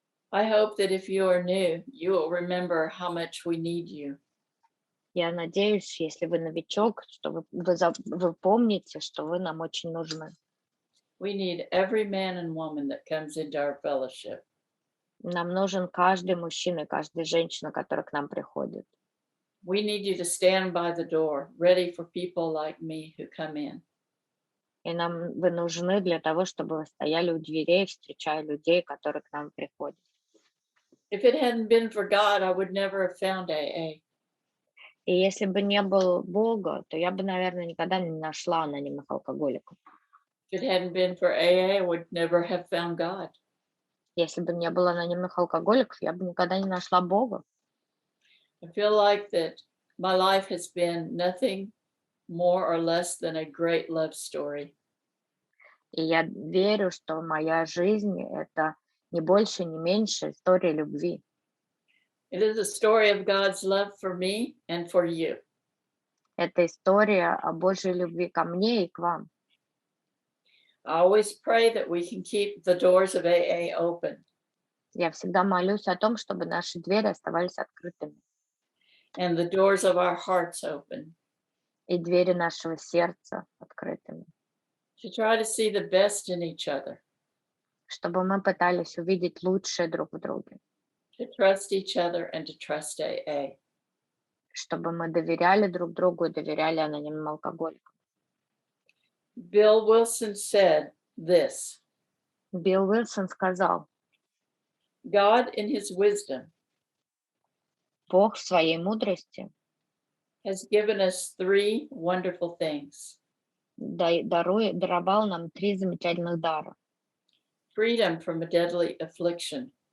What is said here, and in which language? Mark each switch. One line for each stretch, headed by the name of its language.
English: I hope that if you are new, you will remember how much we need you.
Russian: Я надеюсь, если вы новичок, что вы помните, что вы нам очень нужны.
English: We need every man and woman that comes into our fellowship.
Russian: Нам нужен каждый мужчина и каждая женщина, которая к нам приходит.
English: We need you to stand by the door, ready for people like me who come in.
Russian: И вы нужны для того, чтобы вы стояли у дверей, встречая людей, которые к нам приходят.
English: If it hadn't been for God, I would never have found AA.
Russian: И если бы не было Бога, то я бы, наверное, никогда не нашла анонимных алкоголиков.
English: If it hadn't been for AA, I would never have found God.
Russian: Если бы не было анонимных алкоголиков, я бы никогда не нашла Бога.
English: I feel like that my life has been nothing more or less than a great love story.
Russian: И я верю, что моя жизнь — это не больше, не меньше история любви.
English: It is a story of God's love for me and for you.
Russian: Это история о Божьей любви ко мне и к вам.
English: I always pray that we can keep the doors of AA open.
Russian: Я всегда молюсь о том, чтобы наши двери оставались открытыми.
English: And the doors of our hearts open.
Russian: И двери нашего сердца открытыми.
English: To try to see the best in each other.
Russian: Чтобы мы пытались увидеть лучшее друг в друге.
English: To trust each other and to trust AA.
Russian: Чтобы мы доверяли друг другу и доверяли анонимным алкоголикам.
English: Bill Wilson said this.
Russian: Билл Уилсон сказал:
English: God in his wisdom
Russian: Бог в своей мудрости
English: has given us three wonderful things.
Russian: даровал нам 3 замечательных дара.
English: Freedom from a deadly affliction.